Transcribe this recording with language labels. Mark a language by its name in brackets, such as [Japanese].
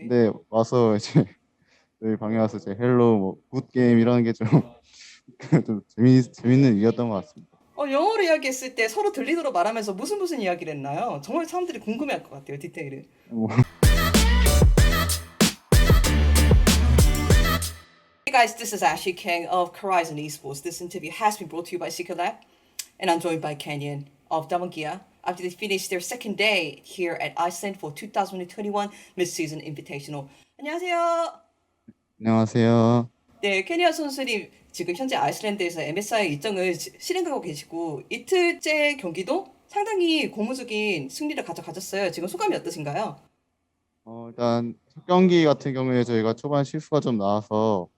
[Korean] 근데 와서 이제 저희 방에 와서 이제 헬로 뭐굿 게임 이런 게 좀 좀 재밌는 일이었던 것 같습니다. 영어로 이야기했을 때 서로 들리도록 말하면서 무슨 이야기를 했나요? 정말 사람들이 궁금해할 것 같아요, 디테일을. 뭐, [English] Hey guys, this is Ashley King of Horizon Esports. This interview has been brought to you by Seeker Lab, and I'm joined by Kenyon of Damagia after they finished their second day here at Iceland for 2021 Mid-Season Invitational. [Korean] 안녕하세요. 안녕하세요. 네, 케니아 선수님 지금 현재 아이슬란드에서 MSI 일정을 실행하고 계시고 이틀째 경기도 상당히 고무적인 승리를 가져가셨어요. 지금 소감이 어떠신가요? 일단 첫 경기 같은 경우에 저희가 초반 실수가 좀 나와서